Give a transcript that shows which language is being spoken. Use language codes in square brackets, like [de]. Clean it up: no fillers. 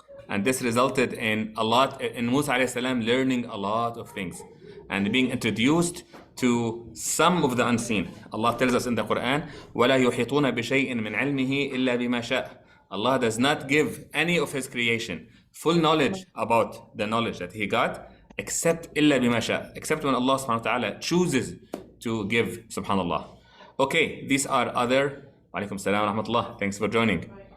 [en] And this resulted in Musa alayhi salam learning a lot of things and being introduced to some of the unseen. Allah tells us in the Quran, [ar] وَلَا يُحِيطُونَ بِشَيْءٍ مِّنْ عِلْمِهِ إِلَّا بِمَا شَاءَ. [en] Allah does not give any of his creation full knowledge about the knowledge that he got, except [ar] إِلَّا بِمَا شَاءَ, [en] except when Allah subhanahu wa ta'ala chooses to give, subhanallah. Okay, these are other. Walaikum salam wa rahmatullah. Thanks for joining.